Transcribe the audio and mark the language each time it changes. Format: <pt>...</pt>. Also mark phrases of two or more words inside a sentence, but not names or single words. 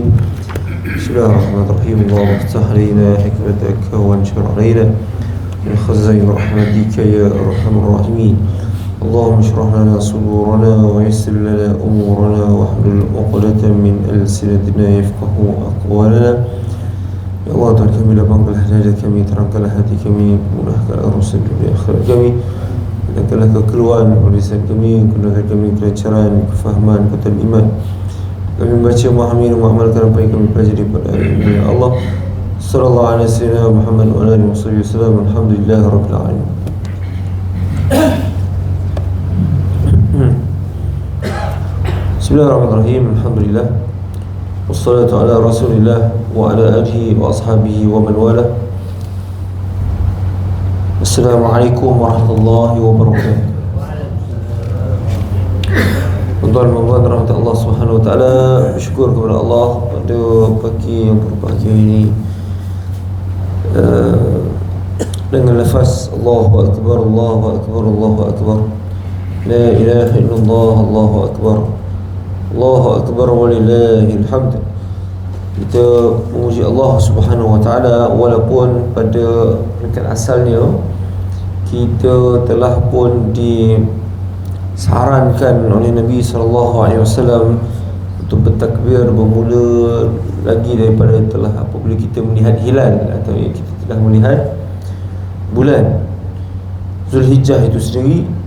<ar>بسم الله الرحمن الرحيم. اللهم افتح علينا حكمتك وانشر علينا من خزائن رحمتك يا أرحم الراحمين. اللهم اشرح لنا صدورنا ويسر لنا أمورنا واحلل عقدة من ألسنتنا يفقهوا أقوالنا. يا الله,</ar> <ms>Tuhan kami, lapangkanlah dada kami, terangkanlah hati kami, mudahkanlah urusan dunia akhirat kami, mudahkanlah kekeluaran urusan kami, mudahkan kami kelancaran, kefahaman, kekuatan iman. Kami membaca, memahami dan mengamalkan apa yang kami pelajari pada hari ini.</ms> <ar>يا الله، صلى الله عليه وسلم محمد وآله وسلم. الحمد لله رب العالمين. بسم الله الرحمن الرحيم. الحمد لله. والصلاة على رسول الله وعلى آله وأصحابه ومن والاه. السلام عليكم ورحمة الله وبركاته.</ar> <ms>Tuan-tuan dan rahmat Allah</ms> <ar>سبحانه وتعالى,</ar> <ms>bersyukur kepada Allah pada pagi yang berbahagia ini dengan lafaz</ms> <ar>الله أكبر، الله أكبر، الله أكبر، لا إله إلا الله، الله أكبر، الله أكبر ولله الحمد.</ar> <ms>Kita memuji Allah</ms> <ar>سبحانه وتعالى</ar> <ms>walaupun pada peringkat asalnya kita telah pun disarankan oleh Nabi</ms> <ar>صلى الله عليه وسلم</ar> <ms>untuk bertakbir bermula lagi daripada telah apabila kita melihat hilal atau kita telah melihat bulan Zulhijjah itu sendiri.</ms>